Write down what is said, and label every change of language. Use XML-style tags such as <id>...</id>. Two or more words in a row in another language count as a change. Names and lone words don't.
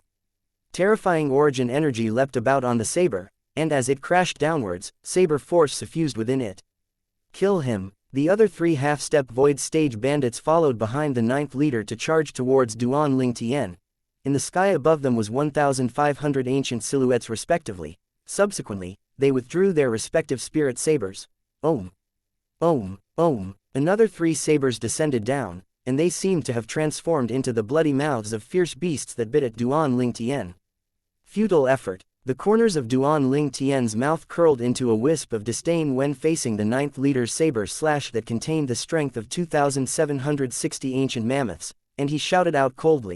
<en>Terrifying origin energy leapt about on the saber, and as it crashed downwards, saber force suffused within it. "Kill him!" The other 3 half-step void stage bandits followed behind the ninth leader to charge towards Duan Ling Tian. In the sky above them was 1,500 ancient silhouettes respectively. Subsequently, they withdrew their respective spirit sabers. Om. Om. Om. Another 3 sabers descended down, and they seemed to have transformed into the bloody mouths of fierce beasts that bit at Duan Ling Tian. Futile effort. The corners of Duan Ling Tian's mouth curled into a wisp of disdain when facing the 9th leader's saber slash that contained the strength of 2,760 ancient mammoths, and he shouted out coldly.</en>